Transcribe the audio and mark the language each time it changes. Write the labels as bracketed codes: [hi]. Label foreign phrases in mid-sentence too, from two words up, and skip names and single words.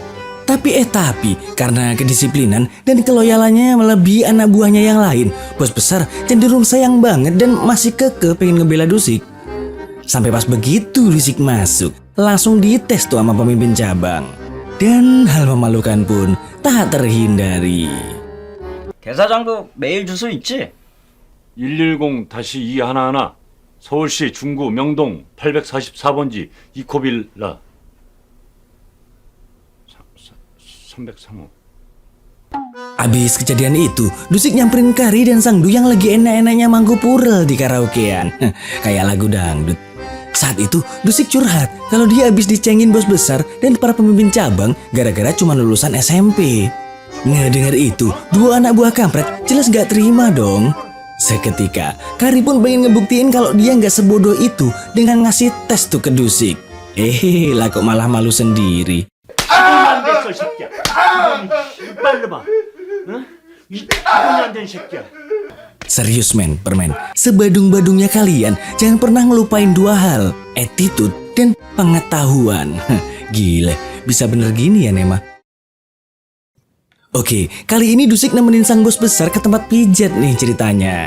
[id] Tapi karena kedisiplinan dan keloyalannya melebihi anak buahnya yang lain, bos besar cenderung sayang banget dan masih kekeh pengen ngebela Dusik. Sampai pas begitu Dusik masuk, langsung dites tuh sama pemimpin cabang. Dan hal memalukan pun tak terhindari. [ko] 대사장도 메일 주소 있지? 110-211 서울시 중구 명동 844번지 이코빌라 303호. [id] Abis kejadian itu, Dusik nyamperin Kari dan Sangdu yang lagi enak-enaknya mangku purel di karaokean. Kayak lagu dangdut. Saat itu, Dusik curhat kalau dia abis dicengin bos besar dan para pemimpin cabang gara-gara cuma lulusan SMP. Ngedengar itu, dua anak buah kampret jelas gak terima dong. Seketika, Kari pun pengen ngebuktiin kalau dia gak sebodoh itu dengan ngasih tes tuh ke Dusik. Lah kok malah malu sendiri. [ko] 안 됐어, 새끼야. 빨리 봐. 응? 이거는 안 된 새끼야. [id] Serius men, permen. Sebadung-badungnya kalian, jangan pernah ngelupain dua hal, attitude dan pengetahuan. Gile, bisa bener gini ya Nema. Oke, kali ini Dusik nemenin sang bos besar ke tempat pijat nih ceritanya.